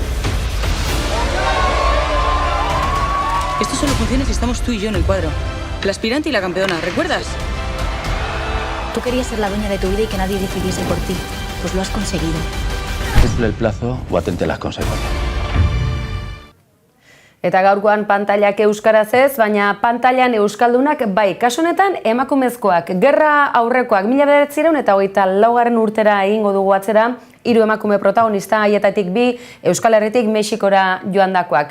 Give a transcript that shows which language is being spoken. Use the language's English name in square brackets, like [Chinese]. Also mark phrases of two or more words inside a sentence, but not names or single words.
[Spanish] Esto solo funciona si estamos tú y yo en el cuadro. La aspirante y la campeona, ¿recuerdas? Tú querías ser la dueña de tu vida y que nadie decidiese por ti. Pues lo has conseguido. Cumple el plazo o atente las consecuencias. [Basque] Eta gaurkoan pantailak euskaraz ez, baina pantailan euskaldunak bai, kasu honetan emakumezkoak, gerra aurrekoak, 1924 urtera egingo dugu atzera, 3 emakume protagonista, haietatik 2 Euskal Herritik Mexikora joandakoak.